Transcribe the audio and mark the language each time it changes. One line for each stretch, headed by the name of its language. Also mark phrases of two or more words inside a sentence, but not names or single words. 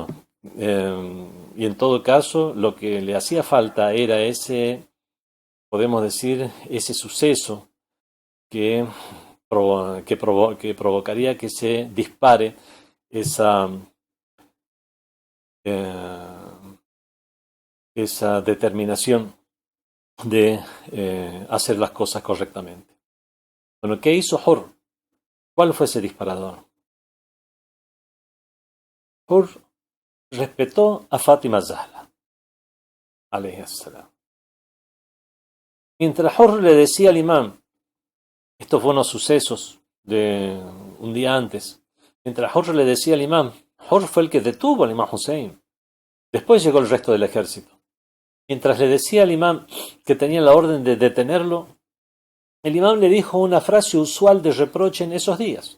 Spanish: Y en todo caso, lo que le hacía falta era podemos decir, ese suceso que, que provocaría que se dispare esa, eh, esa determinación de hacer las cosas correctamente. Bueno, ¿qué hizo Hur? ¿Cuál fue ese disparador? Hur respetó a Fátima Zahra,
Arabic: عليه السلام.
Spanish: Mientras Hur le decía al imán, estos fueron los sucesos de un día antes, mientras Hur le decía al imán, Hur fue el que detuvo al imán Hussein. Después llegó el resto del ejército. Mientras le decía al imán que tenía la orden de detenerlo, el imán le dijo una frase usual de reproche en esos días.